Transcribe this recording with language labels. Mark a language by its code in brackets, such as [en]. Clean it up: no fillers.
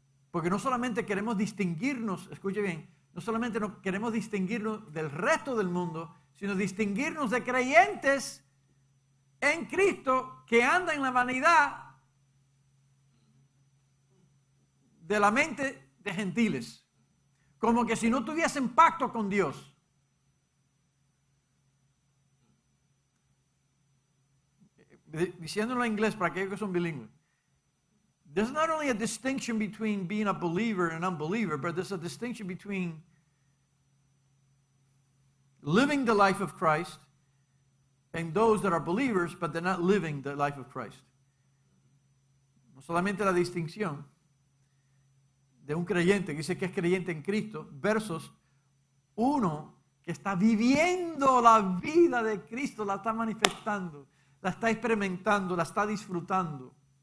[es] Porque no solamente queremos distinguirnos, escuche bien, no solamente queremos distinguirnos del resto del mundo, sino distinguirnos de creyentes en Cristo que andan en la vanidad de la mente de gentiles. Como que si no tuviesen pacto con Dios. Diciéndolo en inglés para aquellos que son bilingües. [en] There's not only a distinction between being a believer and an unbeliever, but there's a distinction between living the life of Christ and those that are believers, but they're not living the life of Christ. [es] No solamente la distinción de un creyente que dice que es creyente en Cristo versus uno que está viviendo la vida de Cristo, la está manifestando, la está experimentando, la está disfrutando.